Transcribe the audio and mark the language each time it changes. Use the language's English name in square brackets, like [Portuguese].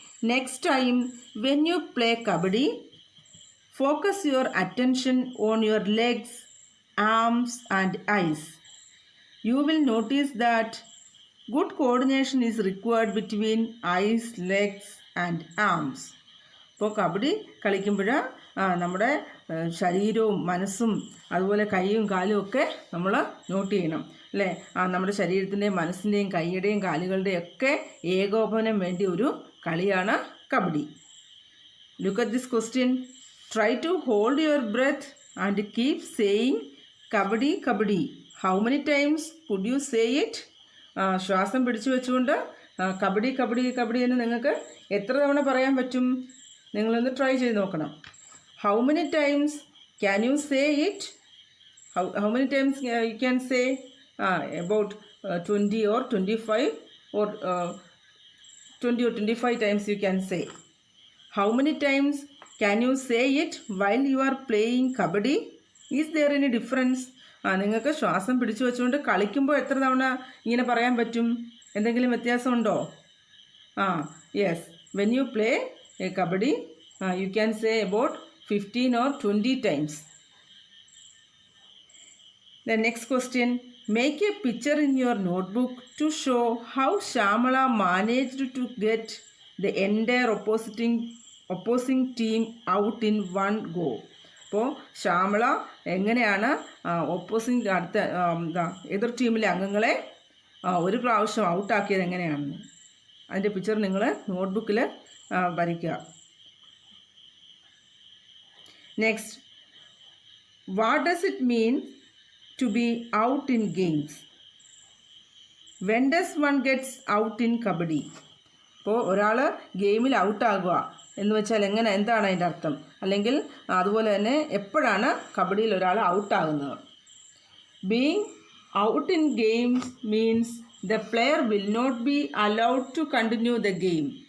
[English] Next time when you play kabaddi, focus your attention on your legs, arms and eyes. You will notice that good coordination is required between eyes, legs and arms. [Malayalam] ഇപ്പോൾ കബഡി കളിക്കുമ്പോൾ നമ്മുടെ ശരീരവും മനസ്സും അതുപോലെ കൈയും കാലും ഒക്കെ നമ്മൾ നോട്ട് ചെയ്യണം അല്ലേ. നമ്മുടെ ശരീരത്തിൻ്റെയും മനസ്സിൻ്റെയും കൈയുടെയും കാലുകളുടെയും ഒക്കെ ഏകോപനം വേണ്ടി ഒരു കളിയാണ് kabaddi. [English] Look at this question. Try to hold your breath and keep saying kabaddi kabaddi. How many times could you say it? [Malayalam] ശ്വാസം പിടിച്ചു വെച്ചുകൊണ്ട് കബഡി കബഡി കബഡി എന്ന് നിങ്ങൾക്ക് എത്ര തവണ പറയാൻ പറ്റും? നിങ്ങളൊന്ന് ട്രൈ ചെയ്ത് നോക്കണം. [English] How many times can you say it? How many times you can say? About 20 or 25 or 20 or 25 times you can say. How many times can you say it while you are playing kabaddi? Is there any difference? [Malayalam] നിങ്ങൾക്ക് ശ്വാസം പിടിച്ചു വെച്ചുകൊണ്ട് കളിക്കുമ്പോൾ എത്ര തവണ ഇങ്ങനെ പറയാൻ പറ്റും? എന്തെങ്കിലും വ്യത്യാസമുണ്ടോ? Yes. [English] When you play a kabaddi you can say about 15 or 20 times. The next question. Make a picture in your notebook to show how Shyamala managed to get the entire opposing team out in one go. [Malayalam] അപ്പോൾ ശ്യാമള എങ്ങനെയാണ് opposite അടുത്ത എതിർ ടീമിലെ അംഗങ്ങളെ ഒരു പ്രാവശ്യം ഔട്ടാക്കിയത് എങ്ങനെയാണെന്ന് അതിൻ്റെ പിക്ചർ നിങ്ങൾ നോട്ട്ബുക്കിൽ വരയ്ക്കുക. [English] Next, what does it mean to be out in games? When does one gets out in kabaddi? [Malayalam] ഇപ്പോൾ ഒരാൾ ഗെയിമിൽ ഔട്ടാകുക എന്ന് വെച്ചാൽ എന്താണ് അതിൻ്റെ അർത്ഥം? അല്ലെങ്കിൽ അതുപോലെ തന്നെ എപ്പോഴാണ് കബഡിയിൽ ഒരാൾ ഔട്ടാകുന്നത്? [English] Being out in games means the player will not be allowed to continue the game.